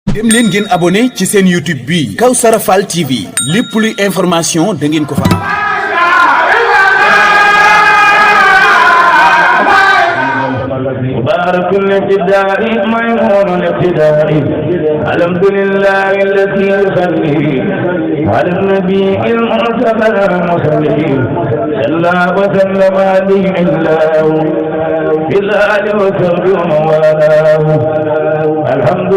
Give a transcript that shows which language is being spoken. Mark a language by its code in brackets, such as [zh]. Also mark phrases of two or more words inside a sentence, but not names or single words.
[wo] dem leen ngeen abonné ci seen YouTube bi Kawsara Fall TV lépp luy information da ngeen ko fa am. [ar] مبارك الابتداء ميمون الابتداء الحمد لله الذي يصلي على النبي المرتضى المصلي صلى وسلم عليه الله بالآل وصحبه ومن والاه الحمد